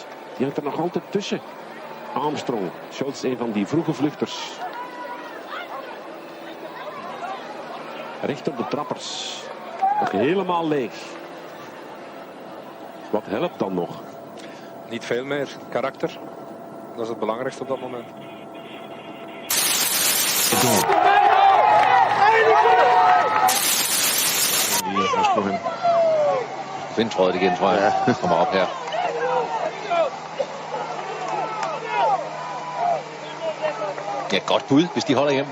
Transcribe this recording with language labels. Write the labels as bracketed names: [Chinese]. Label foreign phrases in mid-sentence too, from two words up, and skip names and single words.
[Dutch] Die hangt er nog altijd tussen. Armstrong, Scholz een van die vroege vluchters. Recht op de trappers. Nog helemaal leeg. Wat helpt dan nog? Niet veel meer. Karakter. Dat is het belangrijkste op dat moment. [Danish] Vindtrøjet igen, tror jeg. Kommer op her. Ja, godt bud, hvis de holder hjem.